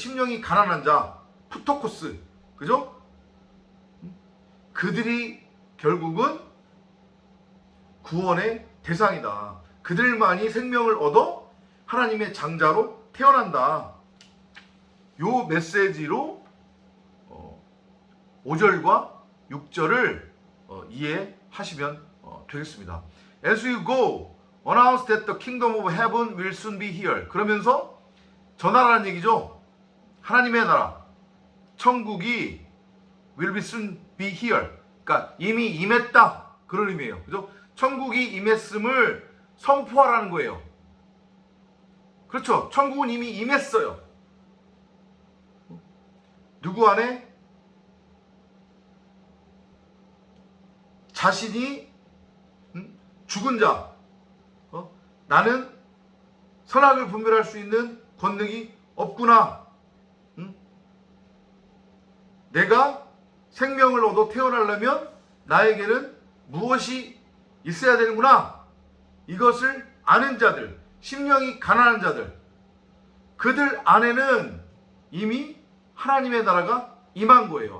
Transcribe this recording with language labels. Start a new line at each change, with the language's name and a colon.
Korean: 심령이 가난한 자, 푸토코스. 그죠? 그들이 결국은 구원의 대상이다. 그들만이 생명을 얻어 하나님의 장자로 태어난다. 요 메시지로 5절과 6절을 이해하시면 되겠습니다.
English: As you go, announce that the kingdom of heaven will soon be here.
Korean: 그러면서 전하라는 얘기죠. 하나님의 나라, 천국이
English: will be soon be here.
Korean: 그러니까 이미 임했다. 그런 의미예요. 그죠? 천국이 임했음을 선포하라는 거예요. 그렇죠? 천국은 이미 임했어요. 누구 안에? 자신이 죽은 자, 나는 선악을 분별할 수 있는 권능이 없구나, 내가 생명을 얻어 태어나려면 나에게는 무엇이 있어야 되는구나, 이것을 아는 자들, 심령이 가난한 자들, 그들 안에는 이미 하나님의 나라가 임한 거예요.